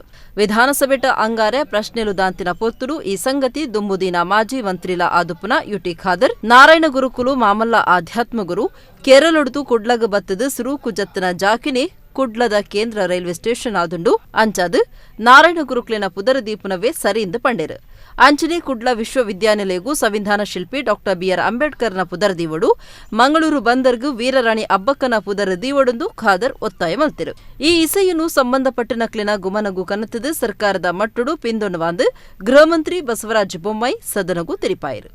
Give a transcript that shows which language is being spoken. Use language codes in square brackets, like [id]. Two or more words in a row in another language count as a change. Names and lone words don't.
[tcy] ವಿಧಾನಸಭೆಟ್ ಅಂಗಾರೆ ಪ್ರಶ್ನೆಲು ದಾಂತಿನ ಪೊತ್ತುಡು ಈ ಸಂಗತಿ ದುಂಬುದಿನ ಮಾಜಿ ಮಂತ್ರಿಲ ಆದುಪುನ ಯುಟಿ ಖಾದರ್ ನಾರಾಯಣ ಗುರುಕುಲು ಮಾಮಲ್ಲ ಆಧ್ಯಾತ್ಮ ಗುರು ಕೇರಳೊಡ್ದು ಕುಡ್ಲಗ ಬತ್ತದ ಸುರೂಕು ಜತ್ತನ ಜಾಕಿನೆ ಕುಡ್ಲದ ಕೇಂದ್ರ [en] railway station [tcy] ಆದುಂಡು ಅಂಚಾದು ನಾರಾಯಣ ಗುರುಕ್ಲಿನ ಪುದರದೀಪುನವೇ ಸರಿಯಿಂದ ಪಂಡೇರು. ಅಂಚನೆ ಕುಡ್ಲ ವಿಶ್ವವಿದ್ಯಾನಿಲಯಗೂ ಸಂವಿಧಾನ ಶಿಲ್ಪಿ ಡಾ ಬಿ.ಆರ್. ಅಂಬೇಡ್ಕರ್ನ ಪುದರದೀವಡು ಮಂಗಳೂರು ಬಂದರ್ಗೂ ವೀರರಾಣಿ ಅಬ್ಬಕ್ಕನ ಪುದರದೀವಡೊಂದು ಖಾದರ್ ಒತ್ತಾಯ ಮಲ್ತಿರು. ಈ ಇಸೆಯನ್ನು ಸಂಬಂಧಪಟ್ಟ ನಕ್ಲಿನ ಗುಮನಗೂ ಕನ್ನತದ ಸರ್ಕಾರದ ಮಟ್ಟುಡು ಪಿಂದೊಣವಾಂದು ಗೃಹ ಮಂತ್ರಿ ಬಸವರಾಜ ಬೊಮ್ಮಾಯಿ ಸದನಗೂ ತಿರಿಪಾಯಿರು.